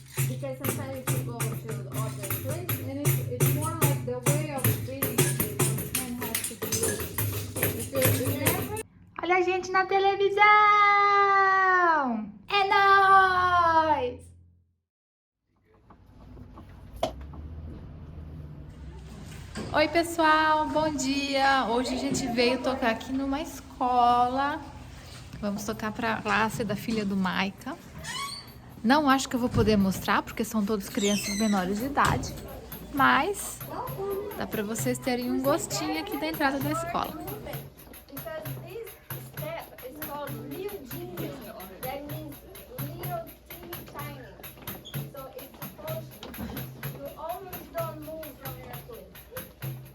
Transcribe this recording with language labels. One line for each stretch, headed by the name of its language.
English: Because sometimes you go to the other place and it's more like the way of reading the hand has to be used. If you never...
Portuguese: Olha a gente na televisão! É nóis! Oi pessoal, bom dia! Hoje a gente veio tocar aqui numa escola. Vamos tocar para a classe da filha do Maica. Não acho que eu vou poder mostrar porque são todas crianças menores de idade, mas dá para vocês terem um gostinho aqui da entrada da escola.
English: Because this step is called miudinho. That means little teeny tiny. So it's supposed to, you almost don't move from your place.